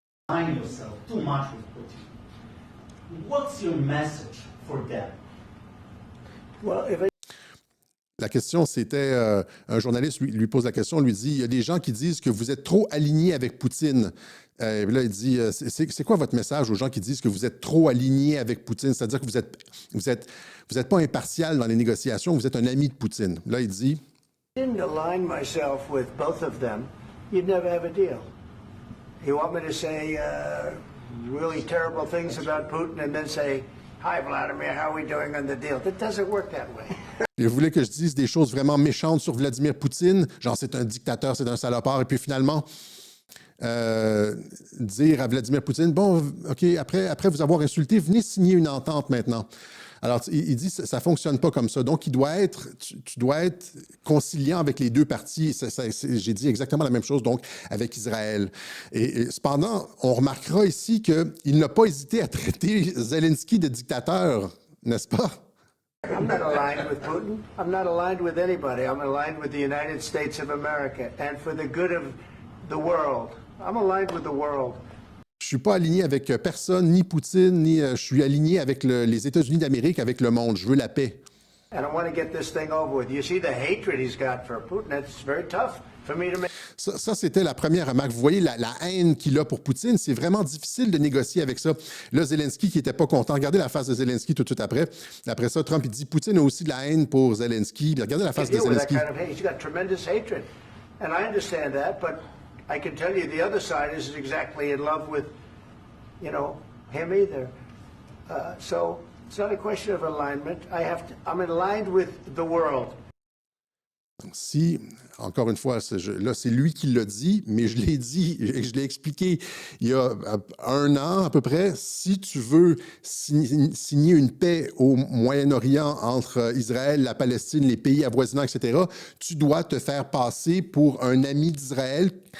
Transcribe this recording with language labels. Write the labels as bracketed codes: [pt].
[en] Yourself too much with Putin. What's your message for them? [fr] La question, c'était, un journaliste lui pose la question, lui dit, il y a des gens qui disent que vous êtes trop aligné avec Poutine. Là, il dit, c'est quoi votre message aux gens qui disent que vous êtes trop aligné avec Poutine? C'est-à-dire que vous êtes pas impartial dans les négociations, vous êtes un ami de Poutine. Là, il dit... [en] I didn't align myself with both of them, you'd never have a deal. You want me to say really terrible things about Putin and then say, Hi, Vladimir, how are we doing on the deal? It doesn't work that way. [fr] Il voulait que je dise des choses vraiment méchantes sur Vladimir Poutine, genre c'est un dictateur, c'est un salopard, et puis finalement, dire à Vladimir Poutine, bon, OK, après vous avoir insulté, venez signer une entente maintenant. Alors, il dit, ça ne fonctionne pas comme ça. Donc, tu dois être conciliant avec les deux parties. J'ai dit exactement la même chose, donc, avec Israël. Et cependant, on remarquera ici qu'il n'a pas hésité à traiter Zelensky de dictateur, n'est-ce pas? [en] I'm not aligned with Putin. I'm not aligned with anybody. I'm aligned with the United States of America and for the good of the world. I'm aligned with the world. [fr] Je suis pas aligné avec personne, ni Poutine, ni je suis aligné avec les États-Unis d'Amérique, avec le monde. Je veux la paix. [en] And I want to get this thing over with. You see the hatred he's got for Putin. That's very tough for me to make. [fr] Ça, c'était la première remarque. Vous voyez la haine qu'il a pour Poutine. C'est vraiment difficile de négocier avec ça. Là, Zelensky qui n'était pas content. Regardez la face de Zelensky tout de suite après. Après ça, Trump, il dit Poutine a aussi de la haine pour Zelensky. Regardez la face de Zelensky. [en] He's got tremendous hatred. And I understand that, but I can tell you the other side isn't exactly in love with, him either. So it's not a question of alignment. I'm aligned with the world. [fr] Si, encore une fois, là, c'est lui qui l'a dit, mais je l'ai dit, je l'ai expliqué il y a 1 an à peu près. Si tu veux signer une paix au Moyen-Orient entre Israël, la Palestine, les pays avoisinants, etc., tu dois te faire passer pour un ami d'Israël.